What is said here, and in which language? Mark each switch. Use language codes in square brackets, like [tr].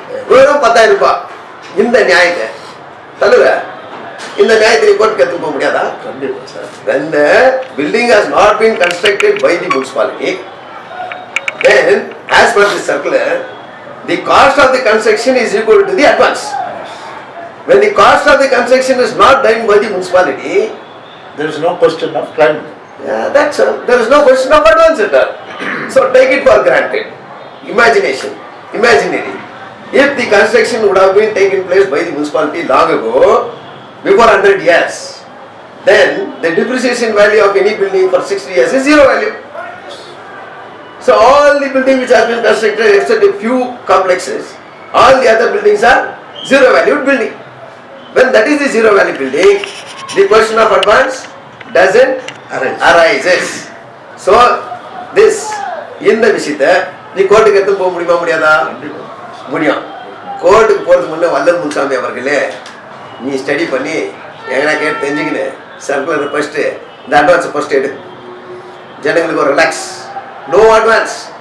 [ta] வெறும் 10,000 ரூபாய் இந்த நியாயத்தை தலைவர, இந்த நியாயத்தை கோர்ட்டுக்கு எடுத்து போக முடியாதா? [en] When the building has not been constructed by the municipality, then as per the circular, the cost of the construction is equal to the advance. When the cost of the construction is not done by the municipality, There is no question of climate. there is no question of advance at all. So take it for granted. Imaginary. If the construction would have been taken place by the municipality long ago, before 100 years, then the depreciation value of any building for 60 years is zero value. So all the building which has been constructed except a few complexes, all the other buildings are zero valued building. When that is the zero value building, the question of advance doesn't arises. [ta] So this இந்த விஷயத்தை நீ கோர்ட்டுக்கு எடுத்து போக முடியுமா முடியாதா? முடியும். கோர்ட்டுக்கு போகிறதுக்கு முன்னே வல்லல் முன்சாமி அவர்களே நீ ஸ்டடி பண்ணி எங்கன்னா கேட்டு தெரிஞ்சுக்கின்னு சர்க்குலர் ஃபஸ்ட்டு இந்த அட்வான்ஸை ஃபஸ்ட்டு எடு, ஜனங்களுக்கு ஒரு ரிலாக்ஸ். No advance.